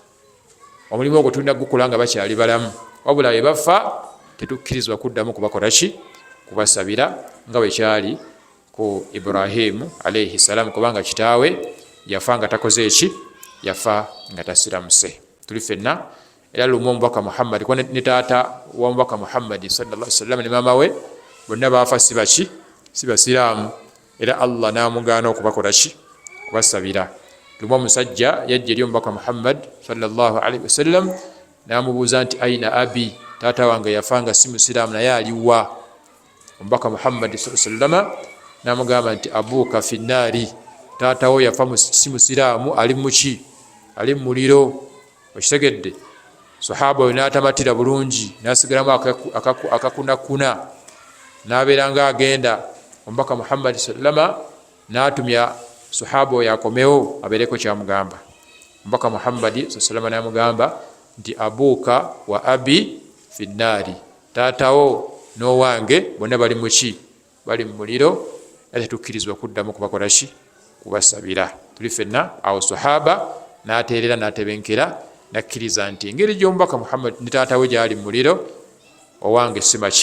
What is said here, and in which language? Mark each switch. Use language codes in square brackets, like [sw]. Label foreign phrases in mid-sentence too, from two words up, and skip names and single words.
[lg] Omulimu ogwo tulina gukula nga bakyali balamu, wabula bwe bafa tetukkirizibwa kuddamu kubakola ki? Kubasabira nga bwe kyali ku Ibrahimu [ar] عليه السلام, [lg] kubanga kitaawe yafa nga takoze eki? Yafa nga tasiramuse. Tuli ffenna era lumu omubaka Muhammad ne taata w'omubaka Muhammad [ar] صلى الله عليه وسلم [lg] ne maama we bonna baafa si baki? Si basiraamu. Era Allah n'amugaana okubakola ki? Kubasabira. Lumu omusajja yajja eri omubaka Muhammad [ar] صلى الله عليه وسلم [lg] n'amubuuza nti [ar] أين أبي, [lg] taata wange yafa nga si musiraamu naye aliwa? Omubaka Muhammad [ar] صلى الله عليه وسلم [lg] n'amugamba nti [ar] أبوك في النار, [lg] taata wo yafa si musiraamu, ali muki? Ali mu muliro. Okitegedde? Sahaba oyo n'atamatira bulungi, n'asigalamu akakunakuna, n'abeera nga agenda. Omubaka Muhammad sallama n'atumya sahaba oyo akomewo abeereko kyamugamba. Omubaka Muhammad sallama n'amugamba nti [ar] أبوك وأبي في النار, [lg] taatawo n'owange bonna bali muki? Bali mu muliro. Era tetukkirizibwa kuddamu kubakola ki? Kubasabira. Tuli ffenna awo sahaba n'ateerera n'atebenkera nakkiriza nti engeri gy'omubaka Muhammad ne taata we gyali mu muliro, owange si maki?